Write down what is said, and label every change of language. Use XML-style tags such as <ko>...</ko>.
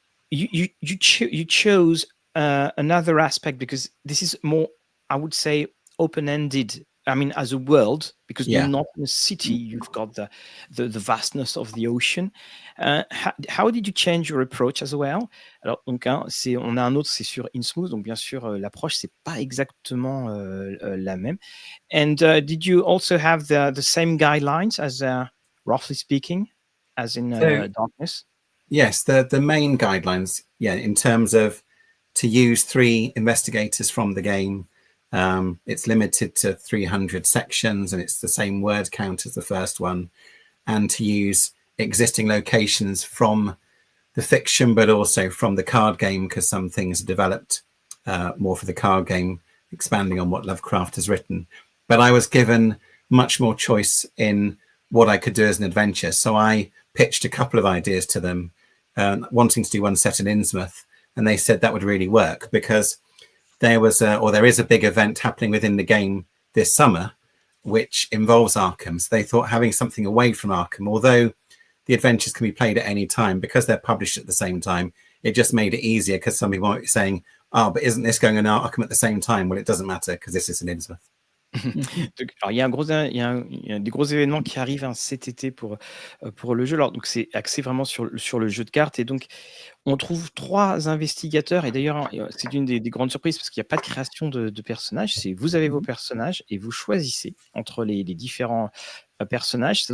<en>You chose another aspect, because this is more, I would say, open-ended. I mean, as a world, because you're not in a city, you've got the vastness of the ocean. How did you change your approach as well?</en> <fr>Alors, donc, hein, on a un autre, c'est sur Innsmouth, donc bien sûr, l'approche, c'est pas exactement la même.</fr> <en>And did you also have the same guidelines as, roughly speaking, as in Darkness? Yes, the main guidelines, in terms of to use 3 investigators from the game. It's limited to 300 sections, and it's the same word count as the first one, and to use existing locations from the fiction, but also from the card game, because some things are developed more for the card game, expanding on what Lovecraft has written. But I was given much more choice in what I could do as an adventure. So I pitched a couple of ideas to them, wanting to do one set in Innsmouth, and they said that would really work because there is a big event happening within the game this summer, which involves Arkham. So they thought having something away from Arkham, although the adventures can be played at any time, because they're published at the same time, it just made it easier, because some people might be saying, oh, but isn't this going on Arkham at the same time? Well, it doesn't matter because this is in Innsmouth.</en> <fr>Donc, alors, il y a des gros événements qui arrivent cet été pour le jeu. Alors, donc, c'est axé vraiment sur le jeu de cartes. Et donc, on trouve 3 investigateurs. Et d'ailleurs, c'est une des grandes surprises parce qu'il n'y a pas de création de personnages. Vous avez vos personnages et vous choisissez entre les différents personnages.</fr>